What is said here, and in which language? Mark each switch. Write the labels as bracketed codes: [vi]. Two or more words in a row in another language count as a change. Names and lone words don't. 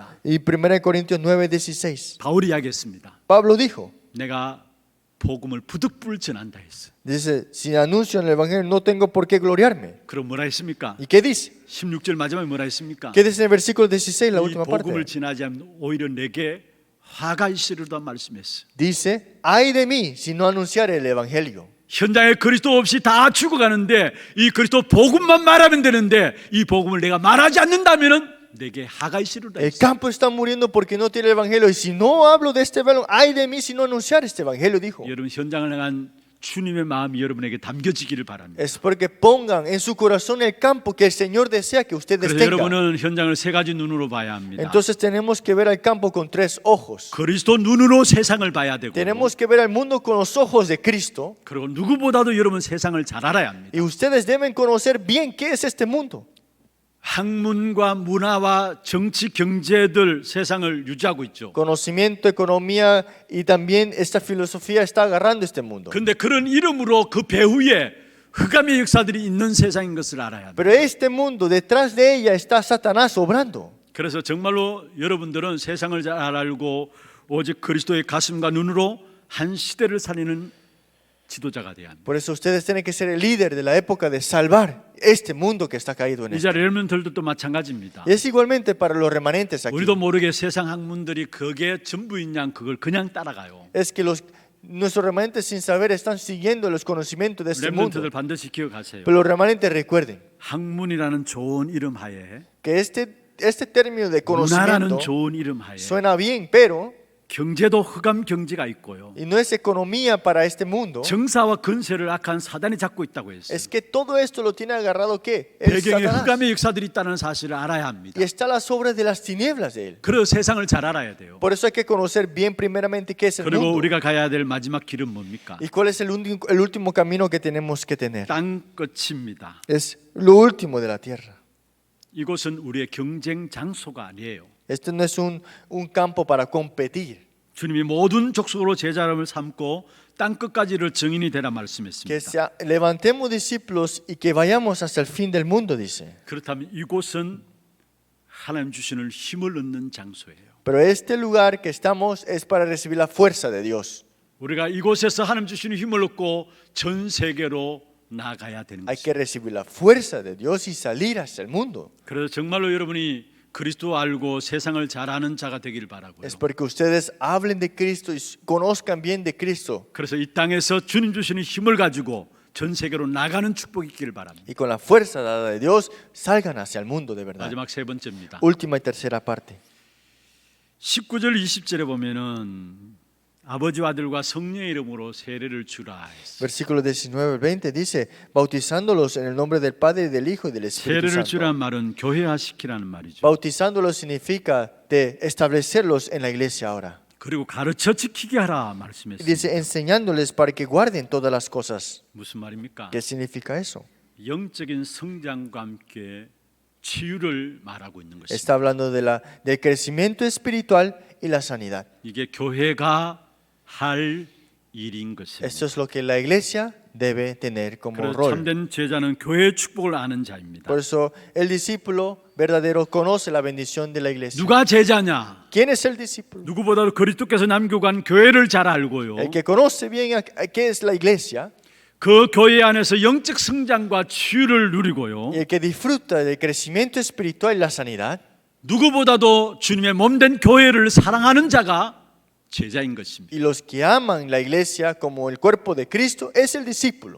[es] Y 1 Corintios 9:16. [ko] 바울이 이야기했습니다. [es] Pablo dijo, [ko] 내가 복음을 부득불 전한다 했어. [es] dice, si anuncio en el evangelio no tengo por qué gloriarme. [ko] 그럼 뭐라 했습니까? [es] ¿Y qué dice? [ko] 16절 마지막에 뭐라 했습니까? [es] ¿Qué dice en el versículo 16, la [ko] 이 [es] última parte? [ko] 복음을 지나지 않으면 오히려 내게 화가 있으리라 말씀했어. [es] Dice, ay de mí si no anunciare el evangelio. [ko] 현장에 그리스도 없이 다 죽어가는데 이 그리스도 복음만 말하면 되는데 이 복음을 내가 말하지 않는다면은 내게 화가 있으리라. [es] El campo está muriendo porque no tiene el evangelio. Y si no hablo de este evangelio, ay de mí si no anunciar este evangelio, dijo. [ko] 여러분 현장을 향한 주님의 마음이 여러분에게 담겨지기를 바랍니다. [es] Es porque pongan en su corazón el campo que el Señor desea que ustedes [ko] 그래서 [es] tengan. [ko] 여러분은 현장을 세 가지 눈으로 봐야 합니다. [es] Entonces tenemos que ver al campo con 3 ojos. [ko] 그리스도 눈으로 세상을 봐야 되고 [es] Tenemos que ver al mundo con los ojos de Cristo. [ko] 그리고 누구보다도 여러분 세상을 잘 알아야 합니다. [es] Y ustedes deben conocer bien qué es este mundo. [ko] 학문과 문화와 정치, 경제들 세상을 유지하고 있죠. [es] Conocimiento, economía y también esta filosofía está agarrando este mundo. [ko] 그런데 그런 이름으로 그 배후에 흑암의 역사들이 있는 세상인 것을 알아야 합니다. [es] Pero este mundo, detrás de ella está Satanás obrando. [ko] 그래서 정말로 여러분들은 세상을 잘 알고 오직 그리스도의 가슴과 눈으로 한 시대를 살리는 지도자가 돼야 합니다. [es] Por eso ustedes tienen que ser el líder de la época de salvar este mundo que está caído en [ko] 이 [es] él. [ko] 자리 여러분들도 마찬가지입니다. [es] Y es igualmente para los remanentes aquí. [ko] 우리도 모르게 세상 학문들이 그게 전부인 양 그걸 그냥 따라가요. [es] Es que nuestros remanentes sin saber están siguiendo los conocimientos de este mundo. [ko] 렘넌트들 반드시 기억하세요. [es] Pero los remanentes recuerden [ko] 학문이라는 좋은 이름 하에 [es] que este término de [ko] 문화라는 [es] conocimiento [ko] 좋은 이름 하에 [es] suena bien, pero [ko] 경제도 흑암 경제가 있고요. [es] y no es economía para este mundo. [ko] 정사와 근세를 악한 사단이 잡고 있다고 했어요. [es] Es que todo esto lo tiene agarrado ¿qué? El [ko] 배경에 [es] Satanás. [ko] 흑암의 역사들이 있다는 사실을 알아야 합니다. [es] Y está las obras de las tinieblas de él. [ko] 그래서 세상을 잘 알아야 돼요. [es] Por eso hay que conocer bien primeramente qué es el [ko] 그리고 [es] mundo. [ko] 우리가 가야 될 마지막 길은 뭡니까? [es] ¿Y cuál es el último camino que tenemos que tener? [ko] 땅 끝입니다. [es] Es lo último de la tierra. [ko] 이곳은 우리의 경쟁 장소가 아니에요. [es] Este no es un campo para competir. [ko] 주님이 모든 족속으로 제자를 삼고 땅 끝까지를 증인이 되라 말씀했습니다. [es] Levantemos discípulos y que vayamos hasta el fin del mundo, dice. [ko] 그렇다면 이곳은 하나님 주시는 힘을 얻는 장소예요. [es] Pero este lugar que estamos es para recibir la fuerza de Dios. [ko] 우리가 이곳에서 하나님 주시는 힘을 얻고 전 세계로 나가야 되는 [es] Hay que [ko] 것입니다. [es] recibir la fuerza de Dios y salir hacia el mundo. [ko] 그래서 정말로 여러분이 그리스도 알고 세상을 잘 아는 자가 되길 바라고요. [es] Es porque ustedes hablen de Cristo y conozcan bien de Cristo. [ko] 그래서 이 땅에서 주님 주시는 힘을 가지고 전 세계로 나가는 축복이 있기를 바랍니다. [es] Y con la fuerza dada de Dios salgan hacia el mundo de verdad. [ko] 마지막 세 번째입니다. [es] Última y tercera parte. [ko] 19절 20절에 보면은 아버지와 아들과 성령의 이름으로 세례를 주라 했어요. [es] Versículo 19-20 dice, bautizándolos en el nombre del Padre, y del Hijo y del Espíritu [ko] 세례를 [es] Santo. [ko] 주란 말은 교회화시키라는 말이죠. [es] Bautizándolos significa de establecerlos en la iglesia ahora. [ko] 그리고 가르쳐 지키게 하라 [es] Y [ko] 말씀했습니다. [es] dice, enseñándoles para que guarden todas las cosas. [ko] 무슨 말입니까? [es] ¿Qué significa eso? [ko] 영적인 성장과 함께 치유를 말하고 있는 것입니다. [es] Está hablando del crecimiento espiritual y la sanidad. [ko] 이게 교회가 할 일인 것입니다. [es] Esto es lo que la iglesia debe tener como [ko] 그래서 [es] rol. [ko] 참된 제자는 교회의 축복을 아는 자입니다. [es] Por eso el discípulo verdadero conoce la bendición de la iglesia. [ko] 누가 제자냐? [es] ¿Quién es el discípulo? [ko] 누구보다도 그리스도께서 남겨간 교회를 잘 알고요. [es] El que conoce bien qué es la iglesia [ko] 그 교회 안에서 영적 성장과 치유를 누리고요. [es] y el que disfruta del crecimiento espiritual y la sanidad, [ko] 누구보다도 주님의 몸된 교회를 사랑하는 자가 제자인 것입니다. [es] y los que aman la iglesia como el cuerpo de Cristo, es el discípulo.